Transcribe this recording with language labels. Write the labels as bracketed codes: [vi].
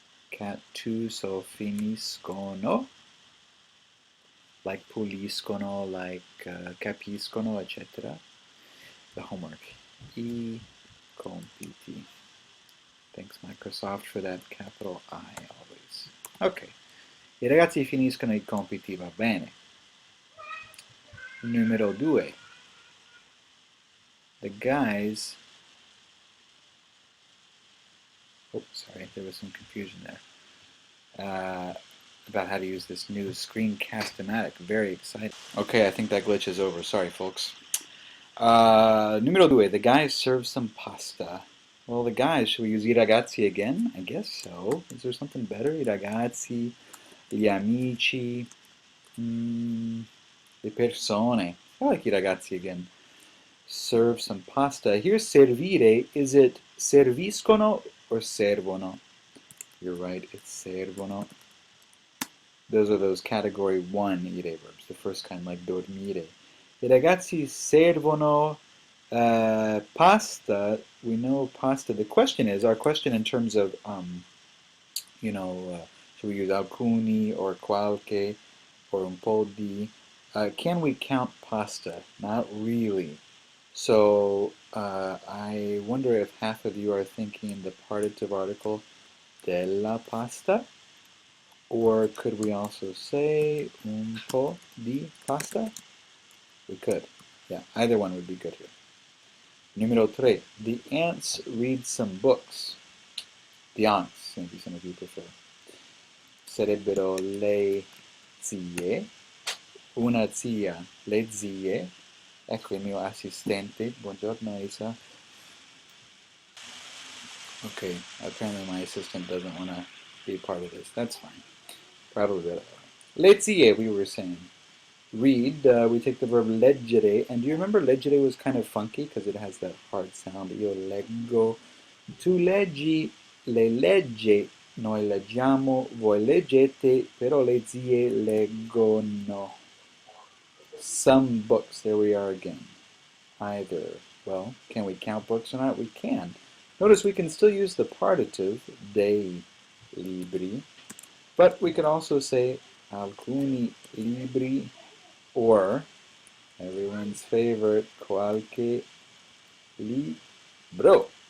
[en] Cat tu so finiscono, like puliscono, like capiscono, etc. The homework. [it] I compiti. [en] Thanks Microsoft for that capital I always. [it] Ok, i ragazzi finiscono i compiti, va bene. Numero 2. [en] The guys... Oh, sorry, there was some confusion there. About how to use this new screencast-o-matic. Very exciting. Okay, I think that glitch is over. Sorry, folks. [it] Numero 2. [en] The guys serve some pasta. Well, the guys, should we use [it] I ragazzi [en] again? I guess so. Is there something better? [it] I ragazzi, gli amici, le persone. [en] I like I ragazzi again. Serve some pasta. Here's servire. Is it serviscono or servono? You're right, it's servono. Those are those category 1 ire verbs, the first kind like dormire. [it] I ragazzi servono pasta. [en] We know pasta. The question is, our question in terms of, should we use alcuni or qualche or un po' di? Can we count pasta? Not really. So I wonder if half of you are thinking the partitive article [it] della pasta, [en] or could we also say [it] un po' di pasta? [en] We could. Yeah, either one would be good here. Numero 3. The ants read some books. The aunts, maybe some of you prefer. [it] Sarebbero le zie, una zia, le zie. Ecco il mio assistente. Buongiorno, Isa. [en] Okay, apparently my assistant doesn't want to be part of this. That's fine. Probably better. Lezie, we were saying. Read, we take the verb leggere, and do you remember leggere was kind of funky because it has that hard sound. [it] Io leggo, tu leggi, le legge, noi leggiamo, voi leggete, però le zie leggono. [en] Some books, there we are again. Either. Well, can we count books or not? We can. Notice we can still use the partitive, [it] dei libri, [en] but we could also say [it] alcuni libri, [en] or everyone's favorite, [it] qualche libro.